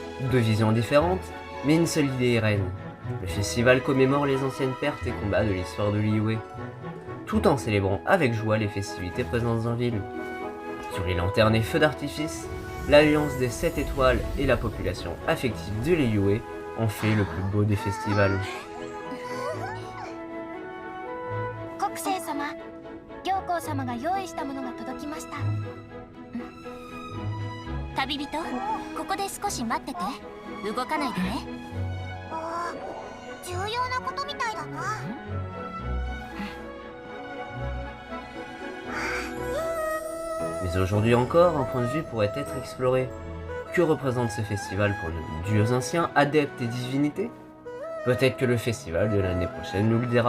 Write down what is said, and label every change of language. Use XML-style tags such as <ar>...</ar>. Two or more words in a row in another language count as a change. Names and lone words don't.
<fr>Deux visions différentes, mais une seule idée règne. Le festival commémore les anciennes pertes et combats de l'histoire de Liyue, tout en célébrant avec joie les festivités présentes en ville. Sur les lanternes et feux d'artifice, l'alliance des 7 étoiles et la population affective de Liyue en fait le plus beau des festivals.</fr> <ja>国生様、行幸様が用意したものが届きました。旅人、ここで少し待ってて。動かないでね。重要なことみたいだな。</ja> <fr>Mais aujourd'hui encore, un point de vue pourrait être exploré. Que représente ce festival pour nos dieux anciens, adeptes et divinités? Peut-être que le festival de l'année prochaine nous le dira.</fr>